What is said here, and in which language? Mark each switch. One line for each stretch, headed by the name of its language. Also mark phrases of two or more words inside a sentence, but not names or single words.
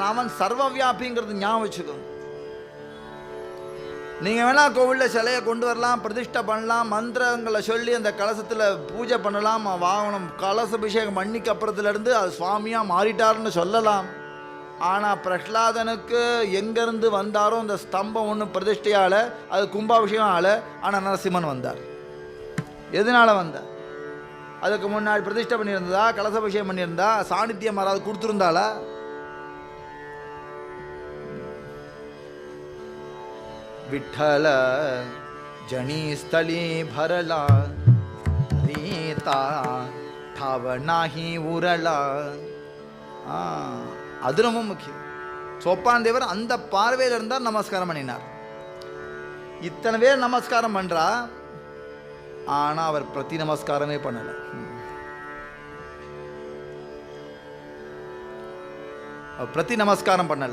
Tamil: அவன் சர்வவியாபிங்கிறது ஞாபகம் வச்சுக்கோங்க. நீங்கள் வேணால் கோவிலில் சிலையை கொண்டு வரலாம், பிரதிஷ்டை பண்ணலாம், மந்திரங்களை சொல்லி அந்த கலசத்தில் பூஜை பண்ணலாம், வாங்கணும், கலசபிஷேகம் பண்ணிக்கு அப்புறத்துலேருந்து அது சுவாமியாக மாறிட்டாருன்னு சொல்லலாம். ஆனால் பிரஹ்லாதனுக்கு எங்கேருந்து வந்தாரோ அந்த ஸ்தம்பம் ஒன்று பிரதிஷ்டையால், அது கும்பாபிஷேகம் ஆல. ஆனால் நரசிம்மன் வந்தார். எதனால் வந்தார்? அதுக்கு முன்னாடி பிரதிஷ்டை பண்ணியிருந்ததா, கலசபிஷேகம் பண்ணியிருந்தா, சாநித்தியம் யாராவது கொடுத்துருந்தாளா?
Marathi: विठ्ठल जनी स्थली भरला, रीता ठाव नाही उरला.
Tamil: அது ரொம்ப முக்கியம். சோப்பான் தேவர் அந்த பார்வையில் இருந்தால் நமஸ்காரம் பண்ணினார். இத்தனை பேர் நமஸ்காரம் பண்றா, ஆனா அவர் பிரதி நமஸ்காரமே பண்ணல. பிரதி நமஸ்காரம் பண்ணல.